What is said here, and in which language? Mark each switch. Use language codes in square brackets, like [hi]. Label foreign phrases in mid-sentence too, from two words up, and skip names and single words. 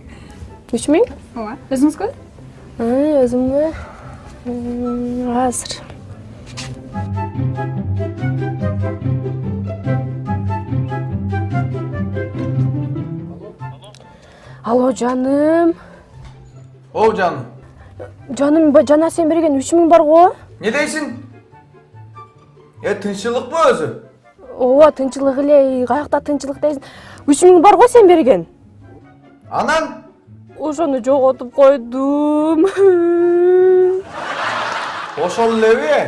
[ky] 3000? Ооба. Өзүңүзгө? Өзүмгө азыр. Алло, жаным. Оу, жаным. Жаным, жана сен берген 3000 бар го? Не дейсиң? Тынчылыкпы өзү? Ооба, тынчылык эле, каякта тынчылык дейсиң. 3000 бар го сен берген? Анан? Ошону жоготуп койдум. Ошол элеби?